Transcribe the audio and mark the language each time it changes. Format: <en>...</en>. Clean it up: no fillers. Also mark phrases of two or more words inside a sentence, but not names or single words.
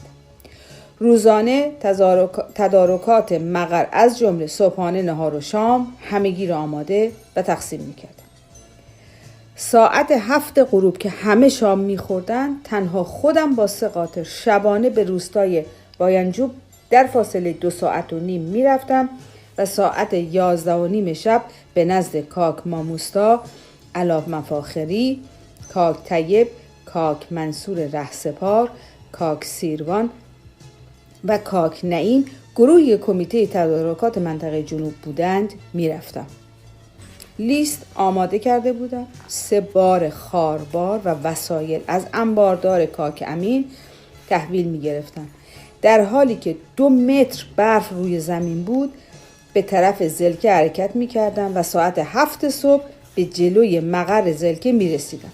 <fa>روزانه تدارکات مقر از جمله صبحانه، نهار و شام همگی را آماده و تقسیم می‌کردم. ساعت 7 غروب که همه شام می‌خوردند، تنها خودم با 3 قاطر شبانه به روستای باینجوب در فاصله 2.5 ساعت می‌رفتم و ساعت 11:30 شب به نزد کاک ماموستا، علاف مفاخری، کاک طیب، کاک منصور رهسپار، کاک سیروان و کاک نعیم، گروهی کمیته تدارکات منطقه جنوب بودند، میرفتم. لیست آماده کرده بودم. 3 بار خاربار و وسایل از انباردار کاک امین تحویل می گرفتم. در حالی که 2 متر برف روی زمین بود، به طرف زلکه حرکت می کردم و ساعت 7 صبح به جلوی مقر زلکه می رسیدم.</fa>